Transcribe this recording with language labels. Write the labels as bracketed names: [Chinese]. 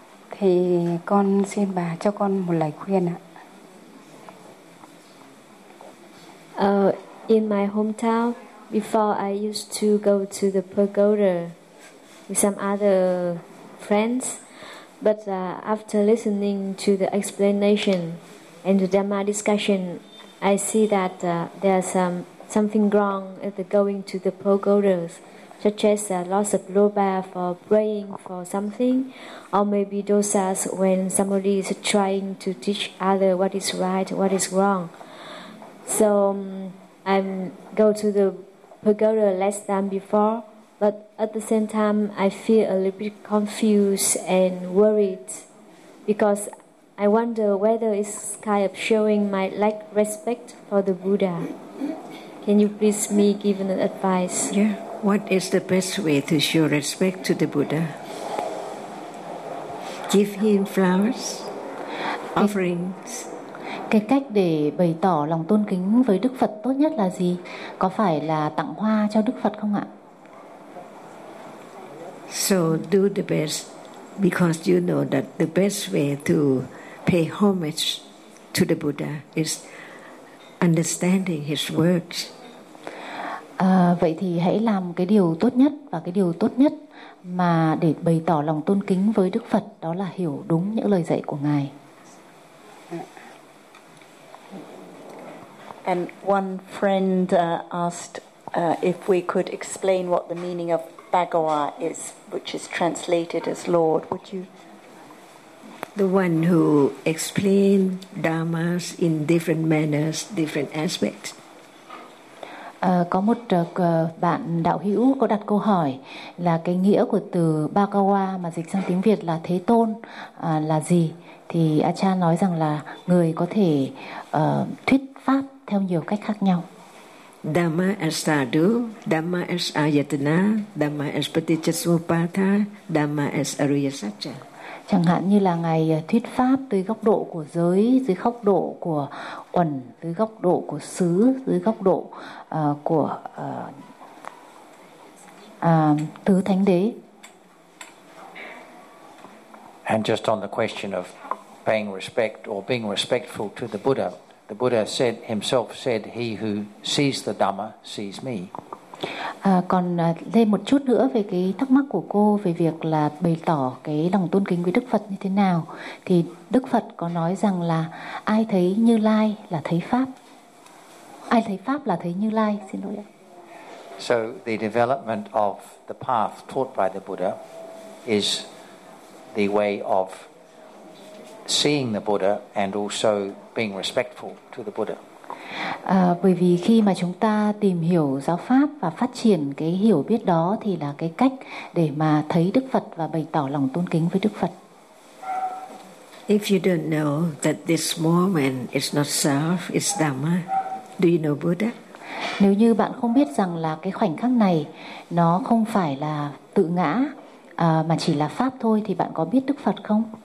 [Vietnamese] Thì con xin bà cho con một lời khuyên ạ. [English] In my hometown, before I used to go to the pagoda with some other friends, but after listening to the explanation and the Dhamma discussion, I see that there are something wrong at the going to the pagodas, such as loss of loba for praying for something, or maybe dosas when somebody is trying to teach other what is right, what is wrong. So I go to the pagoda less than before, but at the same time I feel a little bit confused and worried because I wonder whether it's kind of showing my lack of respect for the Buddha. Can you please me give an advice? Yeah. What is the best way to show respect to the Buddha? Give him flowers, offerings. [Vietnamese] Cái cách để bày tỏ lòng tôn kính với Đức Phật tốt nhất là gì? Có phải là tặng hoa cho Đức Phật không ạ? [English] So do the best, because you know that the best way to pay homage to the Buddha is understanding his words. [Vietnamese] Vậy thì hãy làm cái điều tốt nhất, và cái điều tốt nhất mà để bày tỏ lòng tôn kính với Đức Phật đó là hiểu đúng những lời dạy của ngài. [English] And one friend asked if we could explain what the meaning of Bhagawa is, which is translated as Lord. Would you? The one who explained dharmas in different manners, different aspects. [Vietnamese] Có một bạn đạo hữu có đặt câu hỏi là cái nghĩa của từ Bhagawa mà dịch sang tiếng Việt là Thế Tôn là gì? Thì Acha nói rằng là người có thể thuyết pháp theo nhiều cách khác nhau. [English] Dhamma as sadhu, dhamma as ayatana, dhamma as paticchasamuppada, dhamma as ariya sacca. [Vietnamese] Chẳng hạn như là ngài thuyết pháp dưới góc độ của giới, dưới góc độ của uẩn, dưới góc độ của xứ, dưới góc độ của tứ thánh đế. [English] And just on the question of paying respect or being respectful to the Buddha, the Buddha said himself said he who sees the Dhamma sees me. [Vietnamese] Còn thêm một chút nữa về cái thắc mắc của cô về việc là bày tỏ cái lòng tôn kính với Đức Phật như thế nào, thì Đức Phật có nói rằng là ai thấy Như Lai là thấy Pháp, ai thấy Pháp là thấy Như Lai, xin lỗi ạ. [English] So the development of the path taught by the Buddha is the way of seeing the Buddha and also being respectful to the Buddha. [Vietnamese] Bởi vì khi mà chúng ta tìm hiểu giáo pháp và phát triển cái hiểu biết đó thì là cái cách để mà thấy Đức Phật và bày tỏ lòng tôn kính với Đức Phật. [English] If you don't know that this moment is not self, it's Dhamma, do you know Buddha? [Vietnamese] Nếu như bạn không biết rằng là cái khoảnh khắc này nó không phải là tự ngã mà chỉ là pháp thôi, thì bạn có biết Đức Phật không?